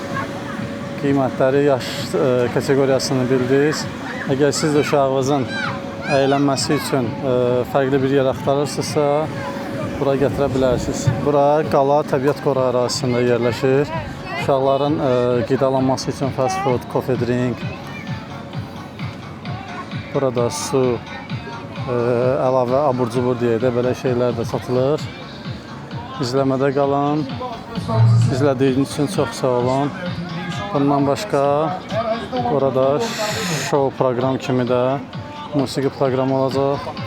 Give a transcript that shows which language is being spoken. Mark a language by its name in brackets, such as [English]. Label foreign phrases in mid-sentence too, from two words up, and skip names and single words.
[Azerbaijani] Qiymətləri, yaş kateqoriyasını bildiniz. Əgər siz də uşağınızın əylənməsi üçün fərqli bir yer axtarırsınızsa, bura gətirə bilərsiniz. Bura Qala Təbiət Qoruğu ərazisində yerləşir. Uşaqların qidalanması üçün [English] fast food, coffee drink, [Azerbaijani] burada su, əlavə abur-cubur deyə də belə şeylər də satılır. İzləmədə qalın. İzlədiyiniz üçün çox sağ olun. Bundan başqa burada show proqram kimi də musiqi proqramı olacaq.